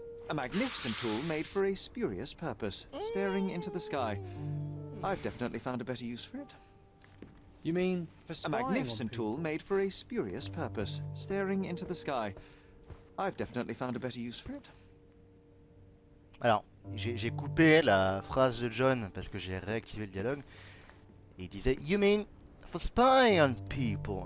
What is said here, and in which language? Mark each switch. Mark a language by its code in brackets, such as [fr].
[en] A magnificent tool made for a spurious purpose, staring into the sky. I've definitely found a better use for it. You mean for A spying on magnificent people? tool made for a spurious purpose, staring into the sky. I've definitely found a better use for it. [fr] Alors, j'ai coupé la phrase de John parce que j'ai réactivé le dialogue. Et il disait [en] You mean for spying on people.